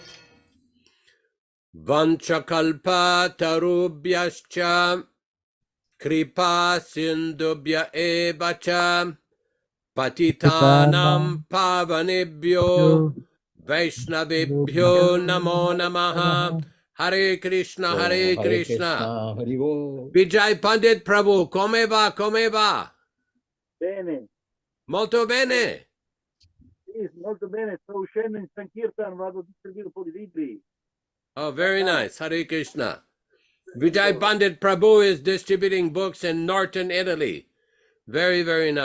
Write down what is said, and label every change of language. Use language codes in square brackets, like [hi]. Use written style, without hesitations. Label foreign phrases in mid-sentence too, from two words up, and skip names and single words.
[sa] वाञ्छाकल्प तरुभ्यश्च कृपा सिन्धुभ्य एवच पतितानां पावनेभ्यो वैष्णवेभ्यो नमो नमः. हरे कृष्ण, हरे कृष्ण. [it] Vijay Pandit Prabhu, come va, come va? Bene, Molto bene. sì, molto bene, sto uscendo in Sankirtan, vado a distribuire un po' di libri. [en] Oh, very nice. [sa] हरे कृष्ण. [en] Vijay Pandit Prabhu is distributing books in northern Italy. Very, very nice.